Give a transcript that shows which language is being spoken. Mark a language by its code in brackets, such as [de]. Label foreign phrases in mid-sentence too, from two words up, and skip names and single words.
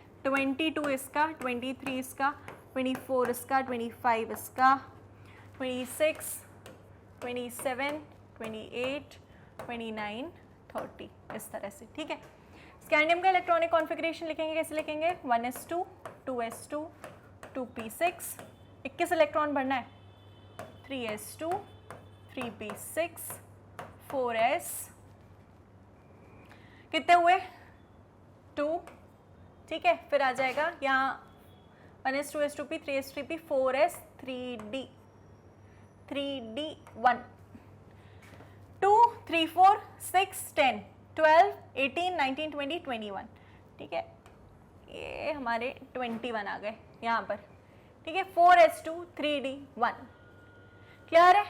[hi] 22 इसका, 23 इसका, 24 इसका, 25 इसका, 26, 27, 28, 29, 30, इस तरह से, ठीक है। स्कैंडियम का [en] electronic configuration [hi] लिखेंगे, कैसे लिखेंगे? 1s2, 2s2, 2p6, 21 इलेक्ट्रॉन भरना है, 3s2, 3p6, 4s, कितने हुए? 2, ठीक है। फिर आ जाएगा यहाँ 1s 2s 2p 3s 3p 4s 3d 1, 2 3 4 6 10 12 18 19 20 21, ठीक है, ये हमारे 21 आ गए यहाँ पर, ठीक है। 4s2 3d 1, क्लियर है?